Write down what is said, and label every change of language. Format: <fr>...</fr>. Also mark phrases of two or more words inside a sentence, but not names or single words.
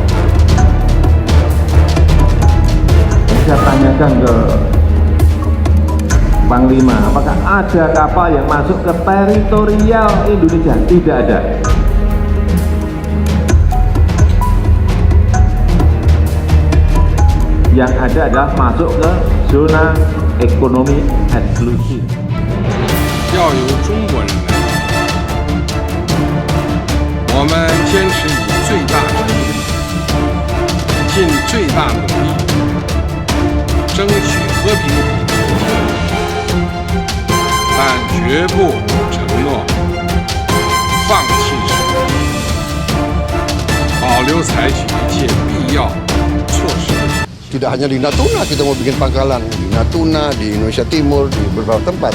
<id>Saya tanyakan ke Panglima, apakah ada kapal yang masuk ke teritorial Indonesia? Tidak ada. Yang ada adalah masuk ke zona ekonomi eksklusif.</id> <zh>要有中国人来，我们坚持以最大诚意，尽最大努力，争取和平统一。但绝不承诺放弃什么，保留采取一切必要措施。</zh> <id>Tidak hanya di Natuna kita mau bikin pangkalan, di Natuna, di Indonesia Timur, di beberapa tempat.</id>